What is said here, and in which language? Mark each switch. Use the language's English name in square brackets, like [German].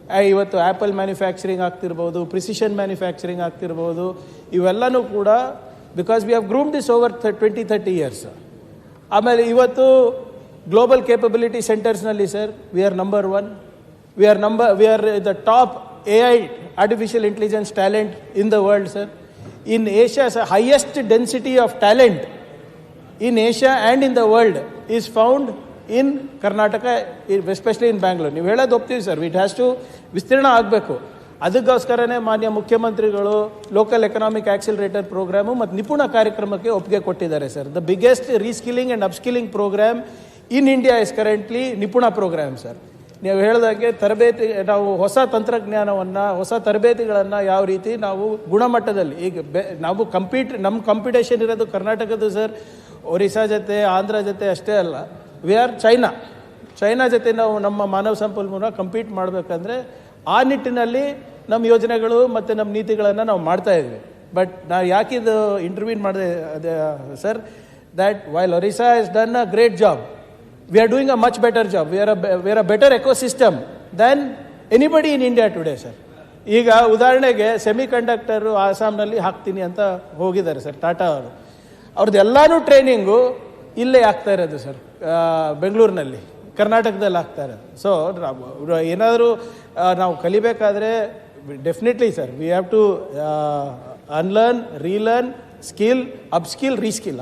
[Kannada] ಇವತ್ತು apple manufacturing ಆಗ್ತಿರ್ಬೋದು, precision manufacturing ಆಗ್ತಿರ್ಬೋದು, ಇವೆಲ್ಲನೂ ಕೂಡ [English] Because we have groomed this over 20-30 years. [Kannada] ಆಮೇಲೆ ಇವತ್ತು global capability ಸೆಂಟರ್ಸ್ನಲ್ಲಿ sir [English] We are number 1. We are the top AI artificial intelligence talent in the world sir. In Asia sir, highest density of talent in Asia and in the world is found in Karnataka, especially in Bangalore. [Kannada] ನೀವು ಹೇಳೋದು ಒಪ್ತೀವಿ sir, it has to ವಿಸ್ತೀರ್ಣ ಆಗಬೇಕು. ಅದಕ್ಕೋಸ್ಕರನೇ ಮಾನ್ಯ ಮುಖ್ಯಮಂತ್ರಿಗಳು local economic accelerator programme ಮತ್ತು ನಿಪುಣ ಕಾರ್ಯಕ್ರಮಕ್ಕೆ ಒಪ್ಪಿಗೆ ಕೊಟ್ಟಿದ್ದಾರೆ sir. [English] The biggest reskilling and upskilling programme in India is currently Nipuna programme sir. [Kannada] ನೀವು ಹೇಳಿದಾಗೆ ತರಬೇತಿ, ನಾವು ಹೊಸ ತಂತ್ರಜ್ಞಾನವನ್ನು, ಹೊಸ ತರಬೇತಿಗಳನ್ನು ಯಾವ ರೀತಿ ನಾವು ಗುಣಮಟ್ಟದಲ್ಲಿ ಈಗ ನಾವು ನಮ್ಮ ಕಾಂಪಿಟೇಷನ್ ಇರೋದು ಕರ್ನಾಟಕದ್ದು ಸರ್, ಒರಿಸ್ಸಾ ಜೊತೆ, ಆಂಧ್ರ ಜೊತೆ ಅಷ್ಟೇ ಅಲ್ಲ, ವಿ ಆರ್ ಚೈನಾ ಜೊತೆ ನಾವು ನಮ್ಮ ಮಾನವ ಸಂಪನ್ಮೂಲ ಕಂಪೀಟ್ ಮಾಡಬೇಕಂದ್ರೆ ಆ ನಿಟ್ಟಿನಲ್ಲಿ ನಮ್ಮ ಯೋಜನೆಗಳು ಮತ್ತು ನಮ್ಮ ನೀತಿಗಳನ್ನು ನಾವು ಮಾಡ್ತಾಯಿದ್ವಿ. ಬಟ್ ನಾವು ಯಾಕಿದು ಇಂಟರ್ವ್ಯೂನ್ ಮಾಡಿದೆ ಅದೇ sir, [English] That while Orissa is done a great job, we are doing a much better job. We are a better ecosystem than anybody in India today, sir. [Kannada] ಈಗ ಉದಾಹರಣೆಗೆ ಸೆಮಿ ಕಂಡಕ್ಟರು ಆಸಾಮ್ನಲ್ಲಿ ಹಾಕ್ತೀನಿ ಅಂತ ಹೋಗಿದ್ದಾರೆ ಸರ್ ಟಾಟಾ ಅವರು. ಅವ್ರದ್ದೆಲ್ಲನೂ ಟ್ರೈನಿಂಗು ಇಲ್ಲೇ ಆಗ್ತಾ ಇರೋದು ಸರ್, ಬೆಂಗಳೂರಿನಲ್ಲಿ, ಕರ್ನಾಟಕದಲ್ಲಿ ಆಗ್ತಾ ಇರೋದು. ಸೊ ಏನಾದರೂ ನಾವು ಕಲಿಬೇಕಾದ್ರೆ definitely sir [English] We have to unlearn, relearn, skill, upskill, reskill.